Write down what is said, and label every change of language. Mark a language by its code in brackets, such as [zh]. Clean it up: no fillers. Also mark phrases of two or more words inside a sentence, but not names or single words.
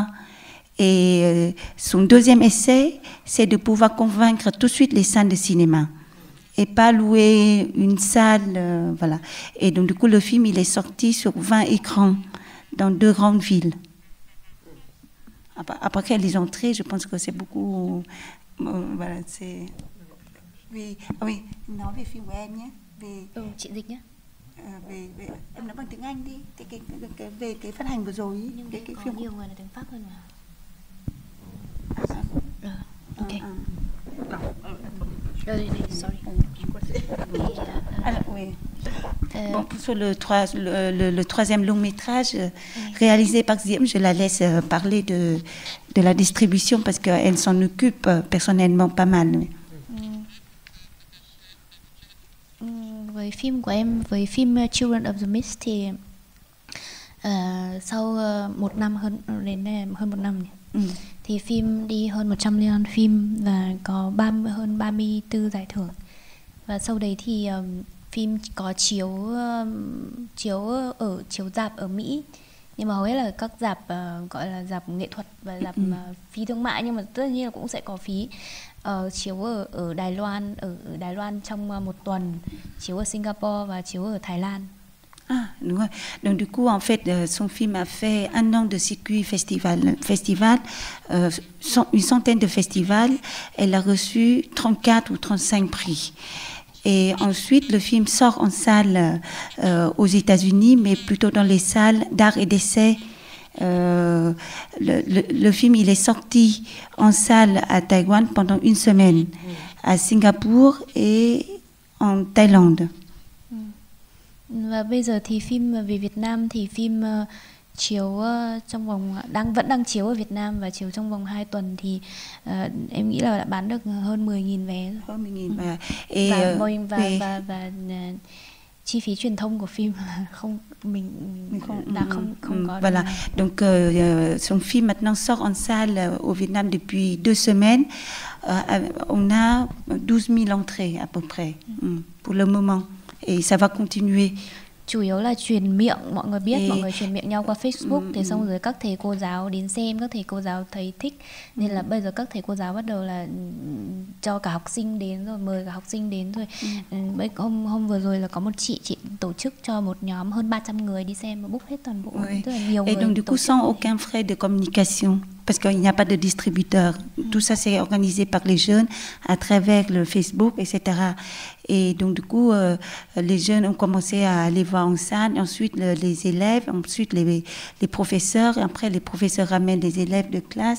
[fr] Et son deuxième essai, c'est de pouvoir convaincre tout de suite les salles de cinéma et pas louer une salle, voilà. Et donc du coup, le film il est sorti sur 20 écrans dans 2 grandes villes. après les entrées, je pense que c'est beaucoup... voilà, c'est... Oui, [vi] nói về phim của em nhé. Chị dịch nhé. Về em nói bằng tiếng Anh đi, về cái phát hành vừa rồi ý, nhưng cái có phim nhiều người là tiếng Pháp hơn mà. [en] Ok. Sorry. [fr] Alors, oui. Bon, sur le troisième long métrage réalisé par Diễm, je la laisse parler de la distribution parce qu'elle s'en occupe personnellement pas mal. [vi] Với phim của em, với phim Children of the Mist thì sau một năm hơn một năm thì phim đi hơn 100 liên hoan phim và có hơn 34 giải thưởng. Và sau đấy thì phim có chiếu rạp ở Mỹ, nhưng mà hầu hết là các rạp gọi là rạp nghệ thuật và rạp phí thương mại, nhưng mà tất nhiên là cũng sẽ có phí. Chiếu ở Đài Loan trong một tuần, chiếu ở Singapore và chiếu ở Thái Lan. Ah, đúng rồi. [fr] Donc du coup, en fait, son film a fait 1 an de circuit festival, une centaine de festivals. Elle a reçu 34 ou 35 prix. Et ensuite, le film sort en salle aux États-Unis, mais plutôt dans les salles d'art et d'essai. Le film, il est sorti en salle à Taïwan pendant 1 semaine, à Singapour et en Thaïlande. [vi] Và bây giờ thì phim về Việt Nam thì phim chiếu trong vòng vẫn đang chiếu ở Việt Nam và chiếu trong vòng 2 tuần thì em nghĩ là đã bán được hơn 10.000 vé rồi. Hơn 10.000 vé. Và chi phí truyền thông của phim không có. [fr] Voilà. Donc son film maintenant sort en salle au Vietnam depuis 2 semaines. On a 12 000 entrées à peu près pour le moment. Et ça va continuer. [vi] Chủ yếu là truyền miệng, mọi người biết, mọi người truyền miệng nhau qua Facebook, thì xong rồi các thầy cô giáo đến xem, các thầy cô giáo thấy thích, nên là bây giờ các thầy cô giáo bắt đầu là cho cả học sinh đến rồi, mời cả học sinh đến rồi. Hôm vừa rồi là có một chị tổ chức cho một nhóm hơn 300 người đi xem và book hết toàn bộ, tức là nhiều người. [fr] Et donc du coup sans aucun frais de communication, parce qu'il n'y a pas de distributeur. Tout ça c'est organisé par les jeunes à travers le Facebook, etc. Et donc du coup, les jeunes ont commencé à aller voir en salle, ensuite les élèves, ensuite les professeurs, et après les professeurs ramènent les élèves de classe.